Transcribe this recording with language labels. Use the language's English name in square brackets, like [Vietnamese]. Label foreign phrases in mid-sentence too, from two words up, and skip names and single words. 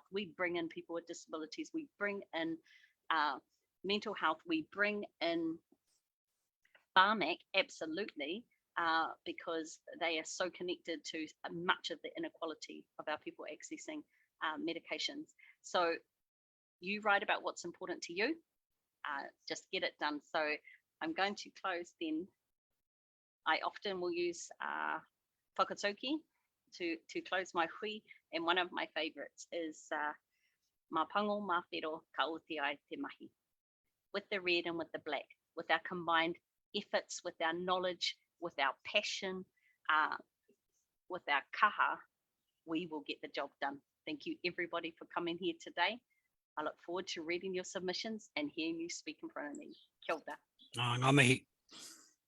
[English] We bring in people with disabilities, we bring in mental health, we bring in Pharmac, absolutely, because they are so connected to much of the inequality of our people accessing medications. So you write about what's important to you, just get it done. So I'm going to close then. I often will use whakatauki to close my hui, and one of my favorites is [Māori] ma pango ma whiro ka oti ai te mahi. [English] With the red and with the black, with our combined efforts, with our knowledge, with our passion, with our kaha, we will get the job done. Thank you everybody for coming here today. I look forward to reading your submissions and hearing you speak in front of me. [Māori] Kia ora. Ngā mihi.